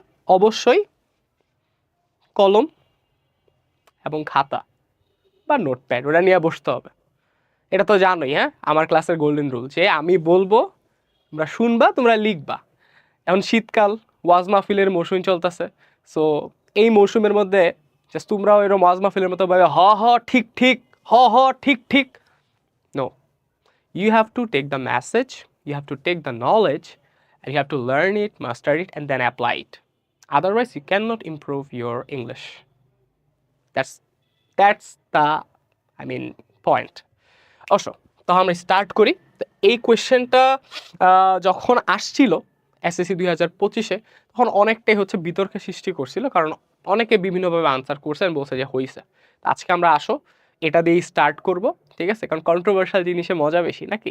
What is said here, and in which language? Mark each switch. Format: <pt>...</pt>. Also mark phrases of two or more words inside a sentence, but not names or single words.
<bn>অবশ্যই কলম এবং খাতা বা নোটপ্যাড ওটা নিয়ে বসতে হবে। এটা তো জানোই, হ্যাঁ, আমার ক্লাসের</bn> <en>golden rule,</en> <bn>যে আমি বলবো তোমরা শুনবা, তোমরা লিখবা। এখন শীতকাল, ওয়াজ মাহফিলের মৌসুম চলতেছে। সো এই মৌসুমের মধ্যে জাস্ট তোমরাও এরকম ওয়াজ মাহফিলের মতো ভাবে হ হ ঠিক ঠিক, হ হ ঠিক ঠিক।</bn> <en>নো, you have to take the message, you have to take the knowledge, and you have to learn it, master it, and then apply it. Otherwise you cannot improve your English. That's the, I mean, point.</en> <bn>অবশ্য তো আমরা স্টার্ট করি। তো এই কোয়েশ্চেনটা যখন আসছিল SSC 2025-এ, তখন অনেকটাই হচ্ছে বিতর্কের সৃষ্টি করছিল, কারণ অনেকে বিভিন্নভাবে আনসার করছেন, বলছে যে হইছে। আজকে আমরা আসো এটা দিয়েই স্টার্ট করব, ঠিক আছে, কারণ কন্ট্রোভার্সিয়াল জিনিসে মজা বেশি নাকি।</bn>